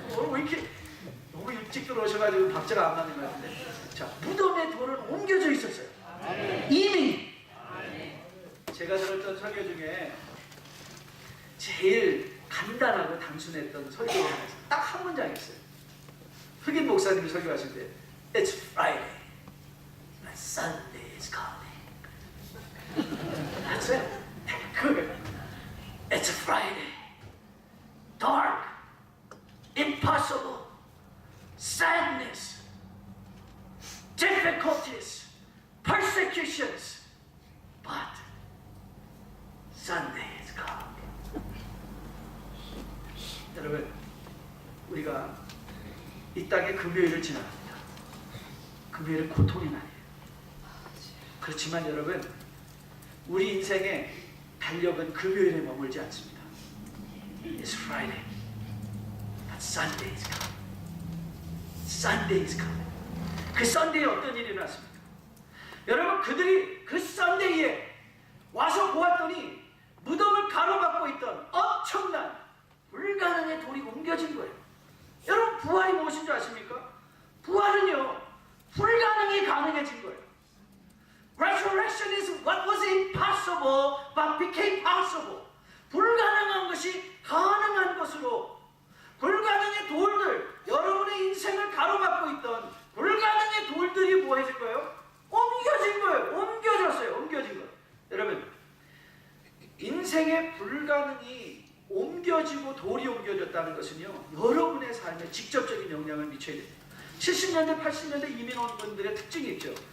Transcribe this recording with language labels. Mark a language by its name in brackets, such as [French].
[Korean] 왜 이렇게 너무 일찍 들어오셔가지고 박자가 안 맞는 것 같은데. 자, 무덤에 돌은 옮겨져 있었어요. 이미. 제가 들었던 설교 중에 제일 간단하고 단순했던 설교가 딱 한 문장 있어요. 흑인 목사님이 설교하실 때 [English] It's Friday, but Sunday is coming. That's it. [Korean] 그거예요. [English] It's Friday. Dark, impossible, sadness, difficulties, persecutions, but Sunday is coming. [Korean] 여러분, 우리가 이 땅에 금요일을 지나갑니다. 금요일은 고통의 날이에요. 그렇지만 여러분, 우리 인생의 달력은 금요일에 머물지 않습니다. [English] It's Friday, but Sunday is coming. Sunday is coming. [Korean] 그 썬데이에 어떤 일이 일어났습니까? 여러분, 그들이 그 썬데이에 와서 보았더니 무덤을 가로막고 있던 엄청난 불가능의 돌이 옮겨진 거예요. 여러분, 부활이 무엇인 줄 아십니까? 부활은요, 불가능이 가능해진 거예요. [English] Resurrection is what was impossible but became possible. [Korean] 불가능한 것이 가능한 것으로, 불가능의 돌들, 여러분의 인생을 가로막고 있던 불가능의 돌들이 뭐 해질 거예요? 옮겨진 거예요. 옮겨졌어요. 옮겨진 거예요. 여러분, 인생의 불가능이 옮겨지고 돌이 옮겨졌다는 것은요, 여러분의 삶에 직접적인 영향을 미쳐야 됩니다. 70년대, 80년대 이민원분들의 특징이 있죠.